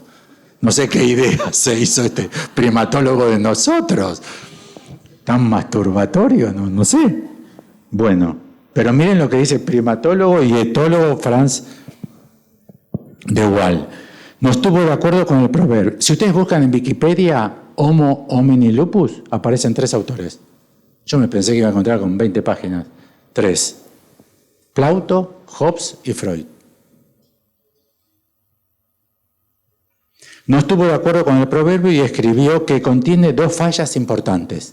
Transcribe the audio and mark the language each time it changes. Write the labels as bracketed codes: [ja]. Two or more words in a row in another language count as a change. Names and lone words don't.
[es] No sé qué idea se hizo este primatólogo de nosotros. Tan masturbatorio, no sé. Bueno, pero miren lo que dice el primatólogo y etólogo Franz de Wahl. No estuvo de acuerdo con el proverbio. Si ustedes buscan en Wikipedia [la] Homo homini lupus, [es] aparecen 3 autores. Yo me pensé que iba a encontrar con 20 páginas. 3. Plauto, Hobbes y Freud. No estuvo de acuerdo con el proverbio y escribió que contiene 2 fallas importantes.